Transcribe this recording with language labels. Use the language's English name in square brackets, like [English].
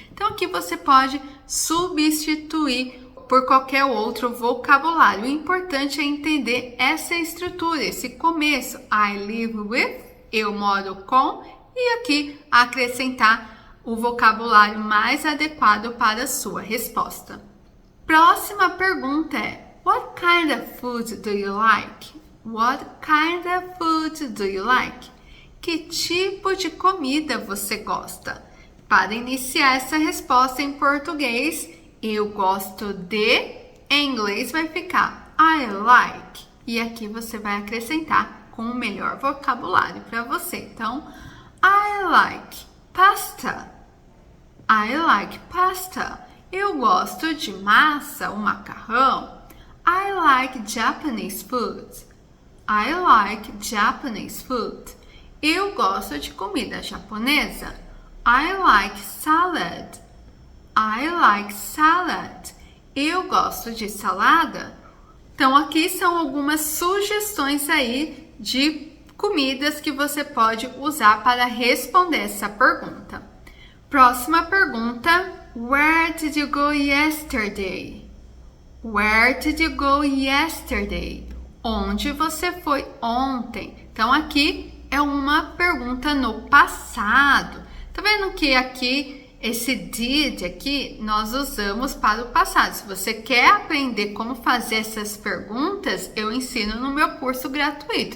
[Portuguese] Então aqui você pode substituir por qualquer outro vocabulário. O importante é entender essa estrutura, esse começo. [English] I live with, [Portuguese] eu moro com, e aqui acrescentar o vocabulário mais adequado para a sua resposta. Próxima pergunta é: [English] What kind of food do you like? What kind of food do you like? [Portuguese] Que tipo de comida você gosta? Para iniciar essa resposta em português, eu gosto de, em inglês vai ficar [English] I like. [Portuguese] E aqui você vai acrescentar com o melhor vocabulário para você. [English] Então, I like pasta. I like pasta. [Portuguese] Eu gosto de massa, o macarrão. [English] I like Japanese food. I like Japanese food. [Portuguese] Eu gosto de comida japonesa. [English] I like salad. I like salad. [Portuguese] Eu gosto de salada. Então, aqui são algumas sugestões aí de comidas que você pode usar para responder essa pergunta. Próxima pergunta. [English] Where did you go yesterday? Where did you go yesterday? [Portuguese] Onde você foi ontem? Então, aqui é uma pergunta no passado. Tá vendo que aqui, esse did aqui, nós usamos para o passado. Se você quer aprender como fazer essas perguntas, eu ensino no meu curso gratuito.